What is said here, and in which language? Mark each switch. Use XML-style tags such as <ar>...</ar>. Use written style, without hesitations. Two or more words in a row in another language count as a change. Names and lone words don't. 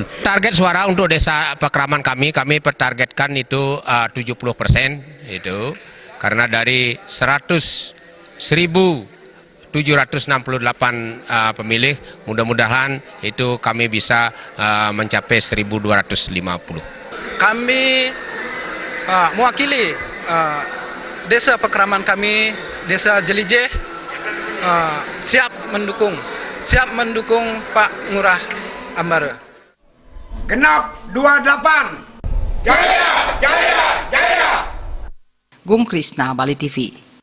<id>Target suara untuk desa Pekraman kami pertargetkan itu 70% itu. Karena dari 1.768 pemilih, mudah-mudahan itu kami bisa mencapai 1.250. Kami mewakili desa Pekraman kami, Desa Jelije, siap mendukung Pak Ngurah Ambara. Genap 28. Jaya, jaya, jaya. Gung Krisna, Bali TV.</id>